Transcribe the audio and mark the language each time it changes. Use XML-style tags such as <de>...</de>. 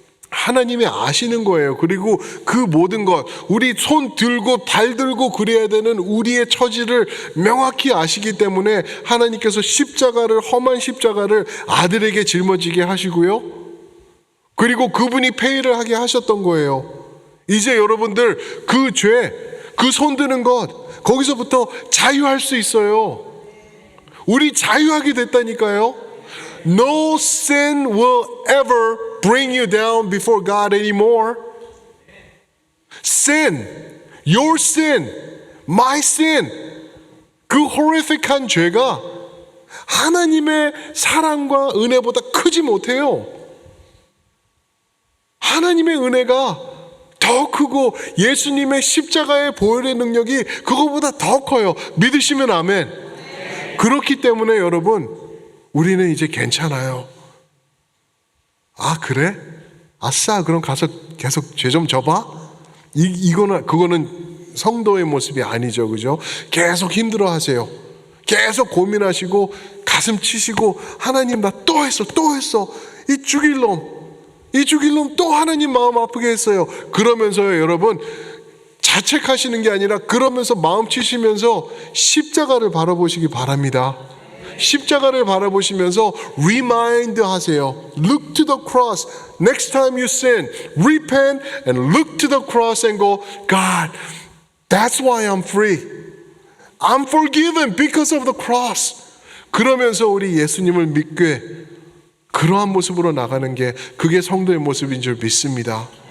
<ko>하나님이 아시는 거예요. 그리고 그 모든 것, 우리 손 들고 발 들고 그래야 되는 우리의 처지를 명확히 아시기 때문에 하나님께서 험한 십자가를 아들에게 짊어지게 하시고요. 그리고 그분이 페이를 하게 하셨던 거예요. 이제 여러분들 그 죄, 그 손 드는 것, 거기서부터 자유할 수 있어요. 우리 자유하게 됐다니까요.</ko> <en>No sin will ever bring you down before God anymore. Sin, your sin, my sin,</en> <ko>그 horrific한 죄가 하나님의 사랑과 은혜보다 크지 못해요. 하나님의 은혜가 더 크고 예수님의 십자가의 보혈의 능력이 그거보다 더 커요. 믿으시면 아멘. 그렇기 때문에 여러분 우리는 이제 괜찮아요. 그래? 아싸, 그럼 가서 계속 죄 좀 져봐? 그거는 성도의 모습이 아니죠. 그죠? 계속 힘들어 하세요. 계속 고민하시고 가슴 치시고 하나님 나 또 했어. 이 죽일 놈 또 하나님 마음 아프게 했어요. 그러면서요 여러분 자책하시는 게 아니라 그러면서 마음 치시면서 십자가를 바라보시기 바랍니다. 십자가를 바라보시면서 remind 하세요.</ko> <en>Look to the cross. Next time you sin, repent and look to the cross and go, God, that's why I'm free. I'm forgiven because of the cross.</en> <ko>그러면서 우리 예수님을 믿게 그러한 모습으로 나가는 게 그게 성도의 모습인 줄 믿습니다.</ko>